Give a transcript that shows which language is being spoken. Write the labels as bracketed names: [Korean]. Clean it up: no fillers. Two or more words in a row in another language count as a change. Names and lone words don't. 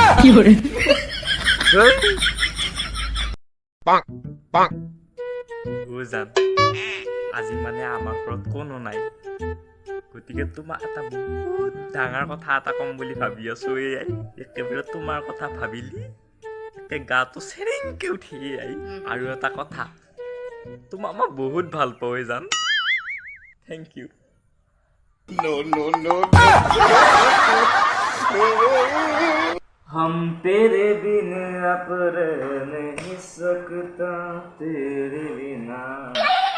[Assamese] জান, আজি মানে আমাৰ ঘৰত কোনো নাই, গতিকে তোমাক এটা বহুত ডাঙৰ কথা এটা ক'ম বুলি ভাবি আছো। একেবাৰে তোমাৰ কথা ভাবিলি একে গাটো চেৰেংকে উঠি আৰু এটা কথা, তোমাক মই বহুত ভাল পাওঁ জান। [English] Thank you. [Hindi] हम तेरे बिन अब रह नहीं सकता, तेरे बिना